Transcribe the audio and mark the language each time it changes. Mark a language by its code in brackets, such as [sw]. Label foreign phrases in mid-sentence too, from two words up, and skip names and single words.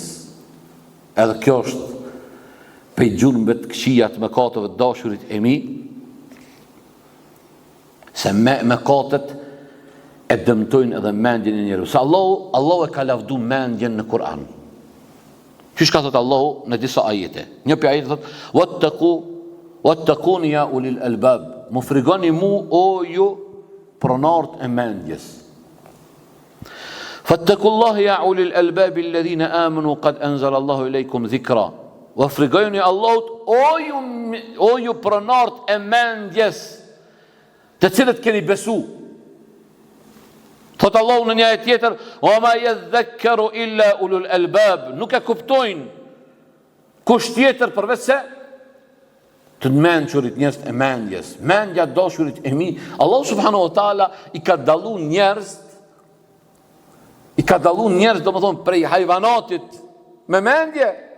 [sq] Edhe kjo është prej gjurmëve të këqija të mëkateve të dashurit e mi, se mëkatet e dëmtojnë edhe mendjen e njeriu. Se Allahu e ka lavdu mendjen në Kur'an. Qysh ka thot Allahu në disa ajete. Një prej ajete thot: [ar] "واتقون يا أولي الألباب." [sq] Mu frigoni mu o ju pronart e mendjes. [ar] "فاتقوا الله يا أولي الألباب الذين آمنوا قد أنزل الله إليكم ذكرا." [sq] Wa frigoni Allahut o ju pronart e mendjes, të cilët keni besu. Thot Allahu në një ajet tjetër: [ar] "وما يذكر إلا أولو الألباب." [sq] Nuk e kuptojnë kush tjetër përveç se të mençurit, njerëz e mendjes. Mendja dashurit e mi, Allahu [ar] سبحانه وتعالى [sq] i ka dallu njerëz, domethënë prej hajvanatit me mendje.